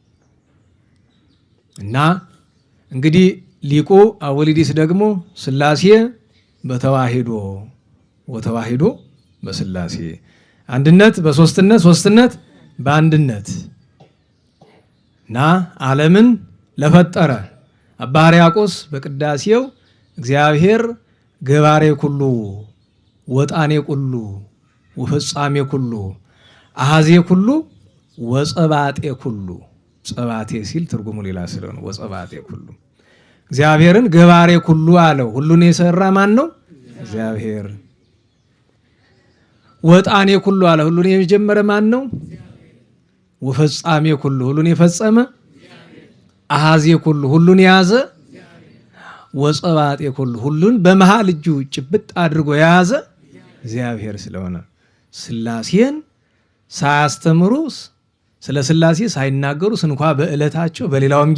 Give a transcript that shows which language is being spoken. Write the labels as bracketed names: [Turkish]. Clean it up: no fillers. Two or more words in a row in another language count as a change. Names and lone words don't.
[Amharic] እና እንግዲህ ሊቁ አወሊዲስ ደግሞ ሥላሴ [Geez] በተዋሂዶ ወተዋሂዶ በሥላሴ [Amharic] አንድነት በሶስትነት ሶስትነት በአንድነት እና ዓለምን ለፈጠረ አባ ሕርያቆስ በቅዳሴው [Geez] እግዚአብሔር ገባሬ ኩሉ ወጣኔ ኩሉ ወፍጻሜ ኩሉ አሃዜ ኩሉ ወጸባጤ ኩሉ። [Amharic] ጸባቴ ሲል ትርጉሙ ሌላ ስለሆነ [Geez] ወጸባጤ ኩሉ [Amharic] እግዚአብሔርን [Geez] ገባሬ ኩሉ [Amharic] አለው። ሁሉን የሰራ ማን ነው? እግዚአብሔር። [Geez] ወጣኔ ኩሉ [Amharic] አለ። ሁሉን የጀመረ ማን ነው? [Geez] ወፈጻሜ ኩሉ [Amharic] ሁሉን የፈጸመ [Geez] አሃዜ ኩሉ [Amharic] ሁሉን የያዘ [Geez] ወጸባጤ ኩሉ [Amharic] ሁሉን በመሃል እጁ ጭብጥ አድርጎ የያዘ እግዚአብሔር ስለሆነ ሥላሴን ሳያስተምሩ ስለ ሥላሴ ሳይናገሩ ስንኳ በዕለታቸው በሌላውም